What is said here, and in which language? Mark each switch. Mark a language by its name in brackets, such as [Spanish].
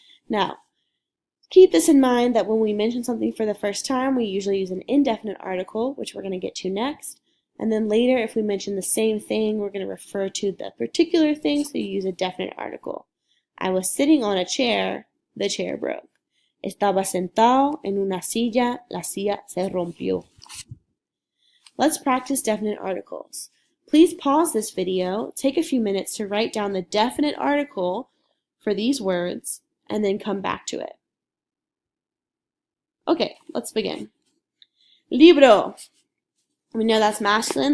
[English] Now, keep this in mind that when we mention something for the first time, we usually use an indefinite article, which we're going to get to next. And then later, if we mention the same thing, we're going to refer to the particular thing, so you use a definite article. I was sitting on a chair, the chair broke. [Spanish] Estaba sentado en una silla, la silla se rompió. [English] Let's practice definite articles. Please pause this video, take a few minutes to write down the definite article for these words, and then come back to it. Okay, let's begin. Libro. We know that's masculine.